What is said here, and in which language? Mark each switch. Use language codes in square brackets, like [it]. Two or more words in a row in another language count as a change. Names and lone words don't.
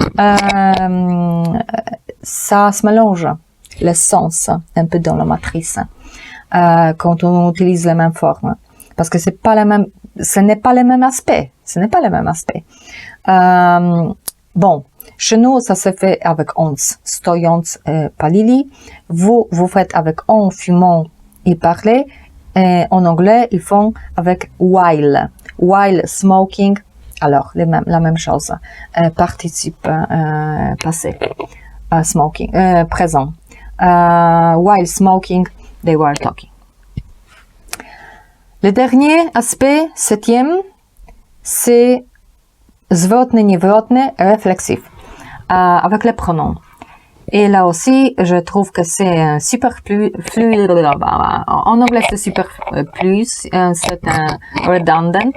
[fr] Ça se mélange, le sens, un peu dans la matrice, quand on utilise les mêmes formes. Parce que ce n'est pas le même aspect. Ce n'est pas le même aspect. Bon, chez nous, ça se fait avec ons, [pl] stojąc, palili. [fr] Vous faites avec on, fumant, il parlait. Et en anglais, ils font avec while. [en] While smoking, [fr] alors la même chose. Participe passé. Smoking, présent. [en] While smoking, they were talking. [fr] Le dernier aspect, 7e, c'est [pl] zwrotny, niewrotny, [fr] réflexif, avec les pronoms. Et là aussi, je trouve que c'est superflu. En anglais, c'est superflu, c'est un redundant.